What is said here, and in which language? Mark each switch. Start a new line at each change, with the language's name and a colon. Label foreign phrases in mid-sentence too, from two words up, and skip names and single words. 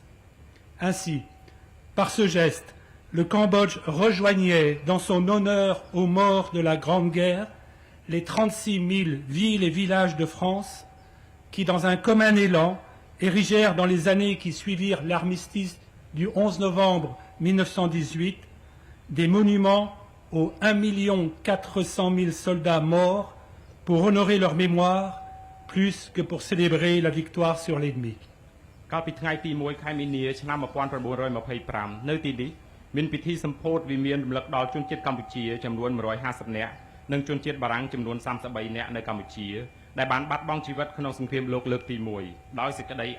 French: Ainsi, par ce geste, le Cambodge rejoignait dans son honneur aux morts de la Grande Guerre les 36 000 villes et villages de France qui, dans un commun élan, érigèrent dans les années qui suivirent l'armistice du 11 novembre 1918 des monuments aux 1 400 000 soldats morts pour honorer leur mémoire plus que pour célébrer la victoire sur l'ennemi.
Khmer: កាលពីថ្ងៃទី1ខែមីនាឆ្នាំ1925នៅទីនេះមានពិធីសម្ពោធវិមានរំលឹកដល់ជនជាតិកម្ពុជាចំនួន150នាក់និងជនជាតិបារាំងចំនួន33នាក់នៅកម្ពុជាដែលបានបាត់បង់ជីវិតក្នុងសង្គ្រាមលោកលើកទី1ដោយសេចក្តីអ